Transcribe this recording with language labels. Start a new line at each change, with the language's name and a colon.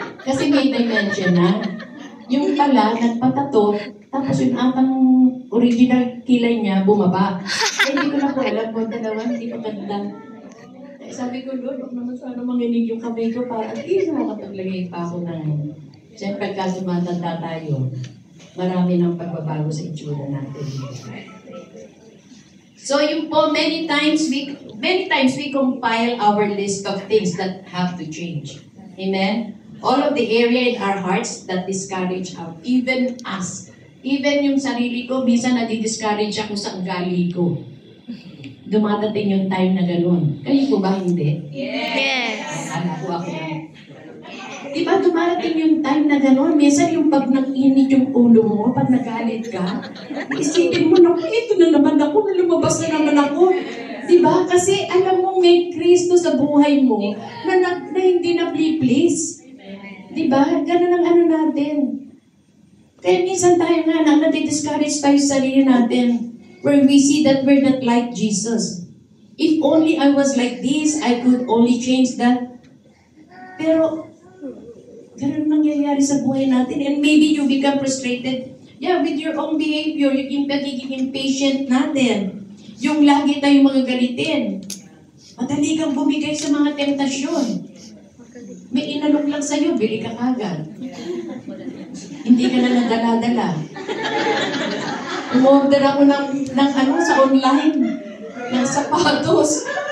Filipino: Kasi may dementia na. Yung pala, nagpatato, tapos yung atang original kilay niya, bumaba. Hindi ko na po alam kung dalawa, hindi ko ganda. Sabi ko, Lord, huwag naman sana manginig yung kamay ko para at least makapaglagay pa ako ng... Siyempre, pagka tumatanda tayo, marami ng pagbabago sa itsura natin.
English: So,
Filipino: yung po,
English: many times we compile our list of things that have to change. Amen? All of the area in our hearts that discourage us, even us.
Filipino: Even yung sarili ko, minsan nadi-discourage ako sa ugali ko. Dumadating yung time na gano'n. Kayo po ba hindi? Yes! Alam ko ako na. Diba dumadating yung time na gano'n? Minsan yung pag nag-init yung ulo mo, pag nagalit ka, isipin mo na, ito na naman ako, lumabas na naman ako. Diba? Kasi alam mo may Kristo sa buhay mo na hindi na-please. Diba? Ganun ang ano natin. Kaya minsan tayo nga nadi-discourage tayo sa sarili natin
English: where we see that we're not like Jesus. If only I was like this, I could only change that.
Filipino: Pero, ganun nangyayari sa buhay natin.
English: And maybe you become frustrated. Yeah, with your own behavior,
Filipino: yung pagiging impatient natin. Yung lagi tayong mga galitin. Madali kang bumigay sa mga tentasyon. May inalok lang sa'yo, bili ka kagad. Hindi ka na nadala-dala. Umorder ako ng sa online, ng sapatos.